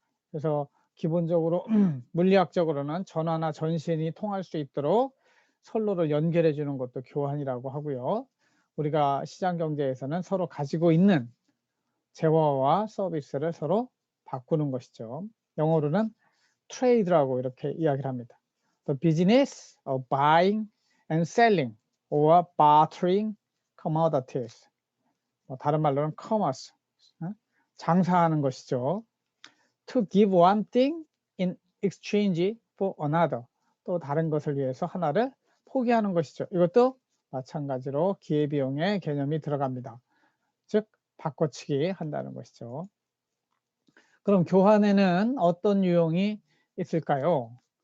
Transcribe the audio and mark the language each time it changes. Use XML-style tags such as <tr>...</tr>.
<ko>그래서 기본적으로 물리학적으로는 전화나 전신이 통할 수 있도록 선로를 연결해 주는 것도 교환이라고 하고요. 우리가 시장경제에서는 서로 가지고 있는 재화와 서비스를 서로 바꾸는 것이죠. 영어로는 trade라고 이렇게 이야기를 합니다.</ko> <en>The business of buying and selling or bartering commodities.</en> <ko>다른 말로는 commerce, 장사하는 것이죠.</ko> <en>To give one thing in exchange for another.</en> <ko>또 다른 것을 위해서 하나를 포기하는 것이죠. 이것도 마찬가지로 기회비용의 개념이 들어갑니다. 즉 바꿔치기 한다는 것이죠. 그럼 교환에는 어떤 유형이 있을까요?</ko>